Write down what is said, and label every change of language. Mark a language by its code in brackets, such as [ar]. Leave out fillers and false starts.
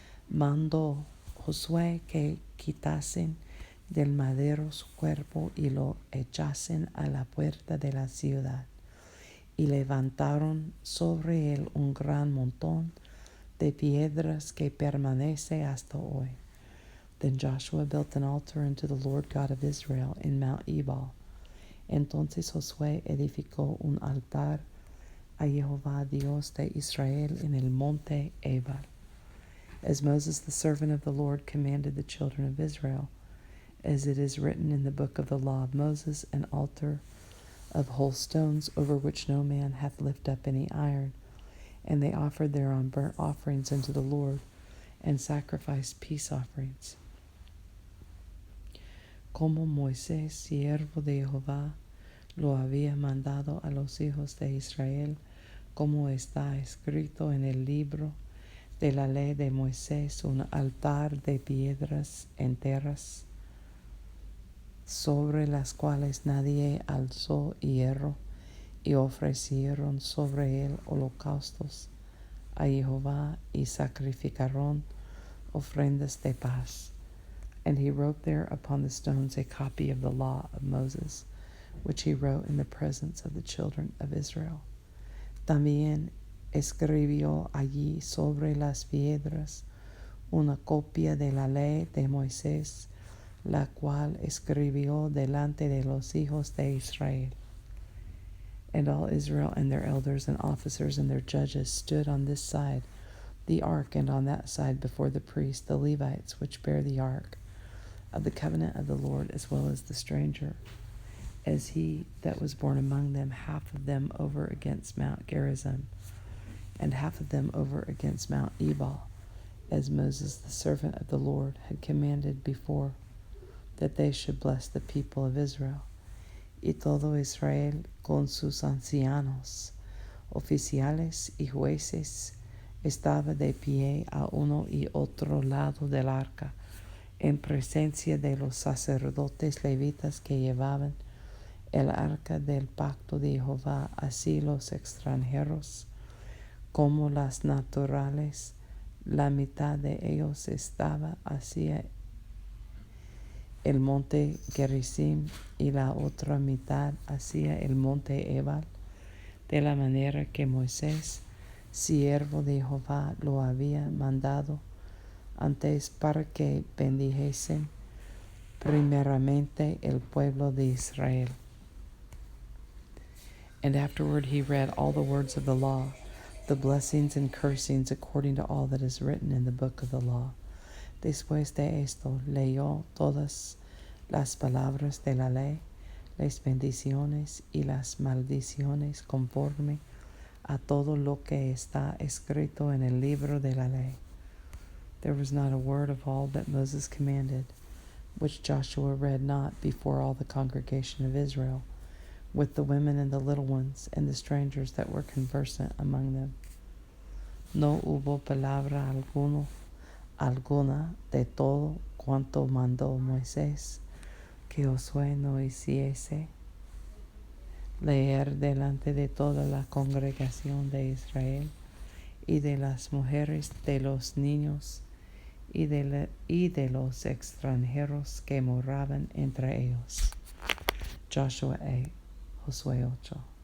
[es] Mandó Josué que quitasen del madero su cuerpo y lo echasen a la puerta de la ciudad. Y levantaron sobre él un gran montón de piedras que permanece hasta hoy. [en] Then Joshua built an altar unto the Lord God of Israel in Mount Ebal. [es] Entonces Josué edificó un altar a Jehová Dios de Israel en el monte Ebal, [en] as Moses the servant of the Lord commanded the children of Israel, as it is written in the book of the law of Moses, an altar of whole stones, over which no man hath lifted up any iron. And they offered thereon burnt offerings unto the Lord, and sacrificed peace offerings. [es] Como Moisés, siervo de Jehová, lo había mandado a los hijos de Israel, como está escrito en el libro de la ley de Moisés, un altar de piedras enteras, sobre las cuales nadie alzó hierro, y ofrecieron sobre él holocaustos a Jehová, y sacrificaron ofrendas de paz. [en] And he wrote there upon the stones a copy of the law of Moses, which he wrote in the presence of the children of Israel. [es] También escribió allí sobre las piedras una copia de la ley de Moisés, la cual escribió delante de los hijos de Israel. [en] And all Israel and their elders and officers and their judges stood on this side the ark, and on that side before the priests, the Levites, which bear the ark of the covenant of the Lord, as well as the stranger, as he that was born among them, half of them over against Mount Gerizim, and half of them over against Mount Ebal, as Moses the servant of the Lord had commanded before, that they should bless the people of Israel. [es] Y todo Israel con sus ancianos, oficiales y jueces, estaba de pie a uno y otro lado del arca, en presencia de los sacerdotes levitas que llevaban el arca del pacto de Jehová, así los extranjeros como las naturales. La mitad de ellos estaba hacia el monte Gerizim y la otra mitad hacia el monte Ebal, de la manera que Moisés, siervo de Jehová, lo había mandado antes, para que bendijesen primeramente el pueblo de Israel. [en] And afterward he read all the words of the law, the blessings and cursings, according to all that is written in the book of the law. [es] Después de esto leyó todas las palabras de la ley, las bendiciones y las maldiciones, conforme a todo lo que está escrito en el libro de la ley. [en] There was not a word of all that Moses commanded, which Joshua read not before all the congregation of Israel, with the women and the little ones and the strangers that were conversant among them. [es] No hubo palabra alguna de todo cuanto mandó Moisés, que Josué no hiciese leer delante de toda la congregación de Israel, y de las mujeres, de los niños, y de los extranjeros que moraban entre ellos. Joshua 8, Josué 8.